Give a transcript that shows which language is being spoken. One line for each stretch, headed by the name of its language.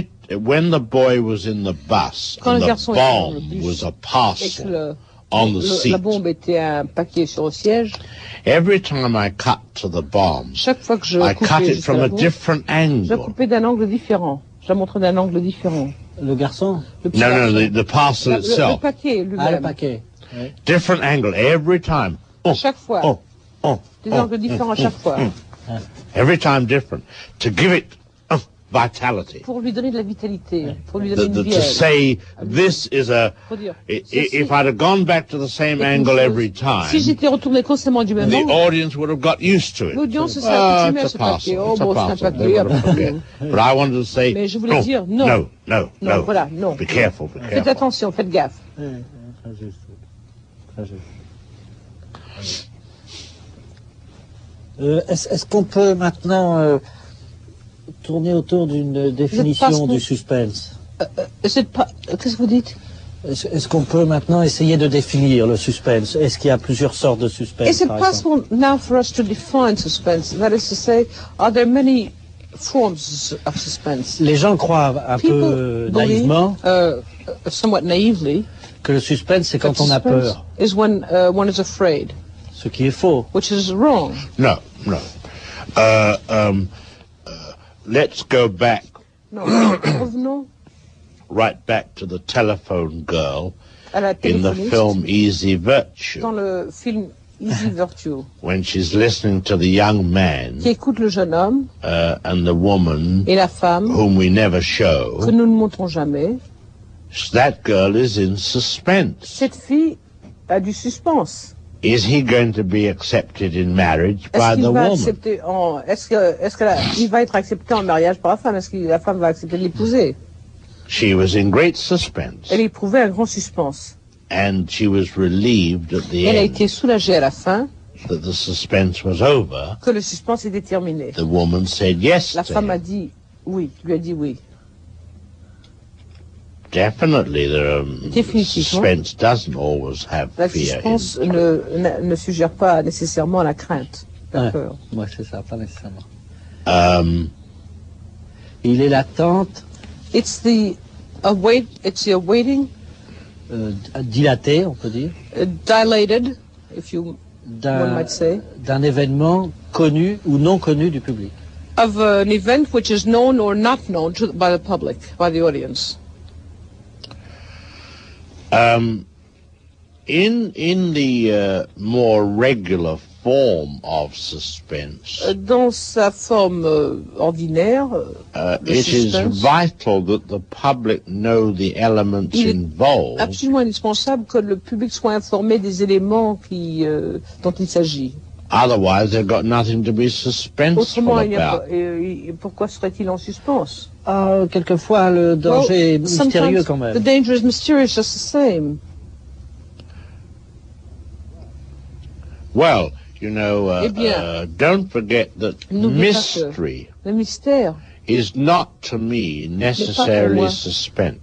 English: When the boy was in the bus and the bomb was a parcel on the seat.
French: La bombe était un paquet sur le siège.
English: Every time I cut to the bomb, I cut it from a different angle.
French: Je la coupais d'un angle différent. Je la montrais d'un angle différent. Le garçon?
English: No, the parcel itself.
French: Le paquet lui-même. Le paquet. Oui.
English: Different angle every time.
French: Chaque fois. Des angles différents à chaque fois.
English: Every time different. To give it vitality.
French: Pour lui donner de la vitalité. Pour lui donner une
English: to say this is a. If I'd have gone back to the same angle every time.
French: Si j'étais retourné constamment du même angle.
English: The audience would have got used to it.
French: L'audience se serait accoutumée à ce paquet. Oh bon, c'est un paquet.
English: But I wanted to say.
French: Mais je voulais dire non.
English: No.
French: Voilà, non.
English: Be careful.
French: Faites attention, faites gaffe. Très juste. Très juste. Est-ce qu'on peut maintenant tourner autour d'une définition du suspense? Qu'est-ce que vous dites? Est-ce qu'on peut maintenant essayer de définir le suspense? Est-ce qu'il y a plusieurs sortes de suspense?
English: Is it possible now for us to define suspense? That is to say, are there many forms of suspense?
French: Les gens croient un peu naïvement,
English: somewhat naively,
French: que le suspense c'est quand on a peur.
English: Is when one is afraid.
French: Ce qui est faux.
English: Which is wrong. No. Let's go back.
French: Revenons.
English: Right back to the telephone girl in the film Easy Virtue.
French: Dans le film Easy Virtue.
English: When she's listening to the young man.
French: Qui écoute le jeune homme.
English: And the woman.
French: Et la femme.
English: Whom we never show.
French: Que nous ne montrons jamais.
English: That girl is in suspense.
French: Cette fille a du suspense.
English: Is he going to be accepted in marriage by the woman?
French: Est-ce qu'il va être accepté en mariage par la femme? Est-ce que la femme va accepter de l'épouser?
English: She was in great suspense.
French: Elle éprouvait un grand suspense.
English: And she was relieved at the
French: Elle a
English: end.
French: été soulagée à la fin.
English: That the suspense was over.
French: Que le suspense était terminé.
English: The woman said yes.
French: La femme a dit oui, lui a dit oui.
English: Definitely, suspense doesn't always have fear.
French: La suspense ne suggère pas nécessairement la crainte, la peur. Moi, c'est ça, pas nécessairement. Il est l'attente.
English: It's the awaiting.
French: Dilaté, on peut dire.
English: Dilated, if you one might say.
French: D'un événement connu ou non connu du public.
English: Of an event which is known or not known by the public, by the audience. In the more regular form of suspense,
French: dans sa forme ordinaire,
English: it is vital that the public know the elements involved.
French: Absolument indispensable que le public soit informé des éléments dont il s'agit.
English: Otherwise, they've got nothing to be suspenseful about.
French: Pourquoi serait-il en suspens? Quelquefois, le danger est mystérieux quand même.
English: The danger is mysterious just the same. Well, you know, don't forget that mystery is not to me necessarily suspense.